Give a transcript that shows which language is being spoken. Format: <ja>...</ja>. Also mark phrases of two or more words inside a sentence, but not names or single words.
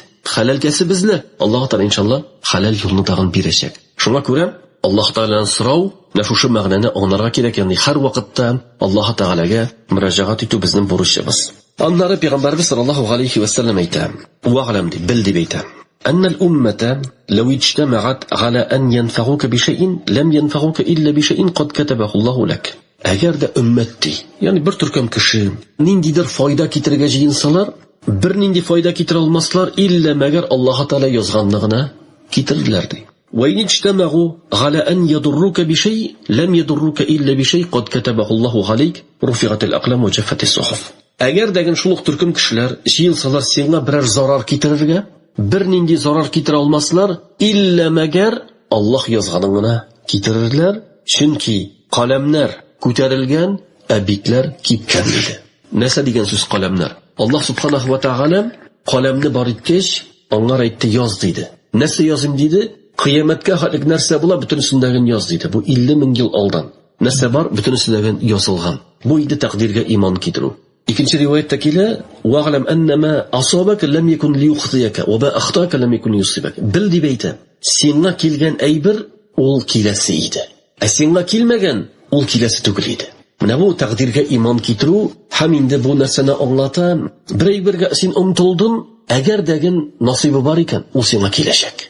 <tt>Халал кәсеп эзлә. Аллаһ Тәгалә иншалла халал юлны тагын бирәчәк. Шуңа күрә Аллаһ Тәгаләдән сорау, менә шушы мәгънәне аңларга кирәк. Ягъни һәр вакытта Аллаһ Тәгаләгә мөрәҗәгать итү безнең бурычыбыз. Аннары Пәйгамбәрбез</tt> <ar>صلى الله عليه وسلم</ar> <tt>әйтә: "Ва'лам" дип бел дип әйтә.</tt> <ar>أن الأمة لو اجتمعت على أن ينفعوك بشيء لم ينفعوك إلا بشيء قد كتبه الله لك.</ar> <tt>Әгәр дә өммәтти, ягъни бер төркем кеше ниндидер файда китергә җыенсалар, бер нинди файда китерә алмаслар, илля мәгәр Аллаһ Тәгалә язганлыгына китерләр ди.</tt> <ar>وإن اجتمعوا على أن يضروك بشيء لم يضروك إلا بشيء قد كتبه الله عليك رفعت الأقلام وجفت الصحف.</ar> <tt>Әгәр дәген шул төркем кешеләр җыенсалар сиңа берәр зарар китерергә, бер нинди зарар китерә алмаслар, илля мәгәр Аллаһ язганлыгына китерерләр, чөнки каләмнәр күтәрелгән, битләр кипкән диде. Нәрсә дигән сүз каләмнәр? Аллаһ</tt> <ar>سبحانه وتعالى</ar> <tt>каләмне бар иткәч, аңар әйтте: "Яз" диде. Нәрсә язым диде? Кыямәткә хәтлек нәрсә була, бөтенсендәген яз диде. Бу 50 мең ел алдан. Нәрсә бар, бөтенсендәген язылган. Бу иде тәкъдиргә иман китерү. Икенче риваятта килә:</tt> <ar>"واعلم أن ما أصابك لم يكن ليخطئك وما أخطأك لم يكن ليصيبك."</ar> <tt>Бил дип әйтә. Сиңа килгән әйбер ул киләсе иде. Сиңа килмәгән ул киләсе түгел иде. Менә бу тәкъдиргә иман китерү һәм инде бу нәрсәне аңлата. Бер әйбергә син омтылдың, әгәр дәген насыйбы бар икән, ул сиңа киләчәк.</tt>